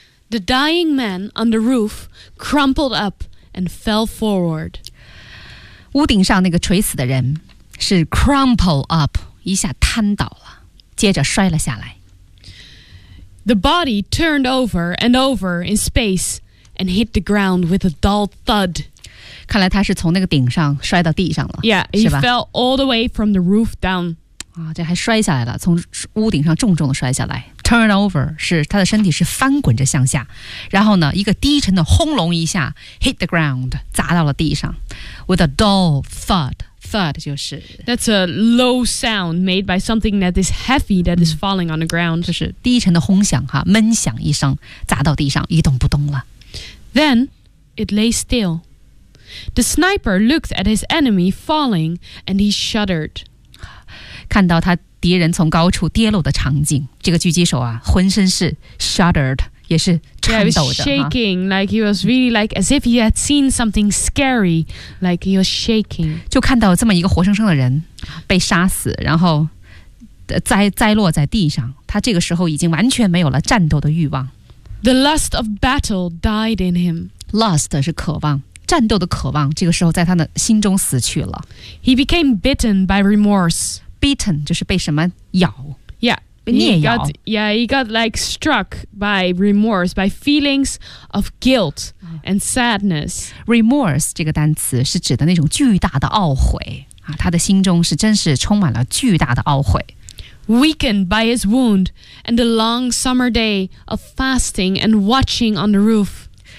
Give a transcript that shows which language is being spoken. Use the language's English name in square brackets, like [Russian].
[English] The dying man on the roof crumpled up and fell forward. [Chinese] 屋顶上那个垂死的人是 [English] crumpled up, [Chinese] 一下瘫倒了,接着摔了下来。 [English] The body turned over and over in space and hit the ground with a dull thud. [Chinese] 看来他是从那个顶上摔到地上了。 [English] Yeah, he fell all the way from the roof down. [Chinese] 这还摔下来了,从屋顶上重重的摔下来。 [English] Turn over [Chinese] 是他的身体是翻滚着向下然后呢一个低沉的轰隆一下 [English] hit the ground [Chinese] 砸到了地上 [English] with a dull thud thud [Chinese] 就是 [English] that's a low sound made by something that is heavy that is falling on the ground [Chinese] 就是低沉的轰响哈闷响一声砸到地上一动不动了 [English] then it lay still the sniper looked at his enemy falling and he shuddered [Chinese] 看到他敌人从高处跌落的场景这个狙击手啊浑身是 shuddered 也是颤抖的 [English] yeah, shaking like he was really like as if he had seen something scary like he was shaking [Chinese] 就看到这么一个活生生的人被杀死然后 栽落在地上他这个时候已经完全没有了战斗的欲望 [English] the lust of battle died in him [Chinese] lust 是渴望战斗的渴望这个时候在他的心中死去了 [English] he became bitten by remorse [Chinese] Beaten 就是被什么咬 [English] Yeah, [Chinese] 被捏咬 [English] he got like struck by remorse by feelings of guilt and sadness [Chinese] Remorse 这个单词是指的那种巨大的懊悔、啊、他的心中是真是充满了巨大的懊悔 [English] Weakened by his wound and the long summer day of fasting and watching on the roof